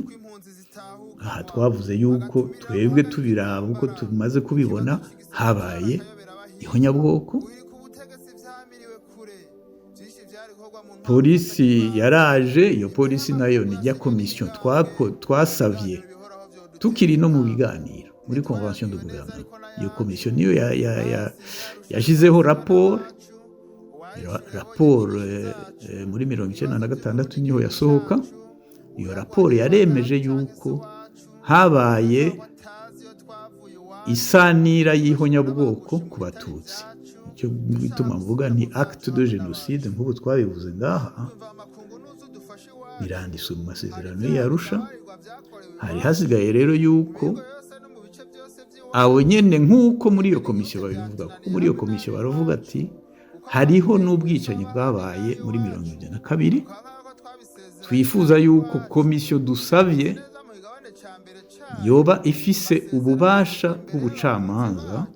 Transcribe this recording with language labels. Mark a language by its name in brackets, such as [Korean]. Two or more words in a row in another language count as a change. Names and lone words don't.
[Rundi] Aha twavuze yuko twebwe tubiraba uko tumaze kubibona, habaye ihonyabwoko. Polisi yaraje, iyo polisi nayo ni rya komisiyo twasavye tukiri no mu biganiro muri [French] convention de gouvernement. [Rundi] Iyo komisiyo niyo yashizeho raporo muri 1996 niho yasohoka. Iyo raporo yaremeje yuko habaye isanira y'ihonyabwoko ku batutsi. Icyo bituma mvuga ni [French] acte de génocide [Rundi] nk'ubu twabivuze ngaha. biranditswe mu masezerano y'Arusha. Hari hasigaye rero yuko abo nyene nk'uko muri iyo komisiyo babivuga, kuko muri iyo komisiyo baravuga ati hariho n'ubwicanyi bwabaye muri 2022, twifuza yuko komisiyo dusavye yoba ifise ububasha bw'ubucamanza,